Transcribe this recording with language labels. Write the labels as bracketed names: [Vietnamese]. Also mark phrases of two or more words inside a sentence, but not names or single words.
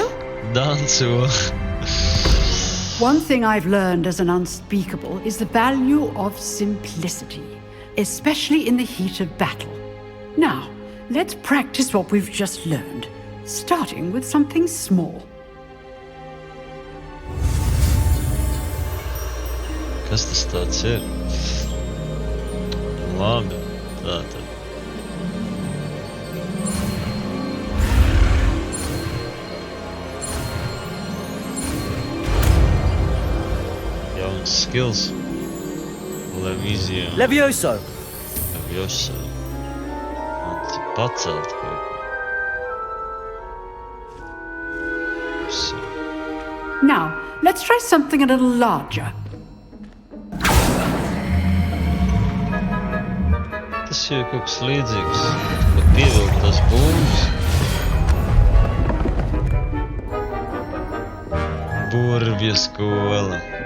[English] Dancu. One thing I've learned as an unspeakable is the value of simplicity, especially in the heat of battle. Now, let's practice what we've just learned, starting with something small. [Latvian] Kas tas tāds ir? Labi, tātad. Jauns skills. Levizio. Levioso. Levioso. Un pacelt kaut ko. [English] Now, let's try something a little larger. [Latvian] Tas jau ir kaut kas līdzīgs, bet pievilkt tās bumbas. Burvja skola.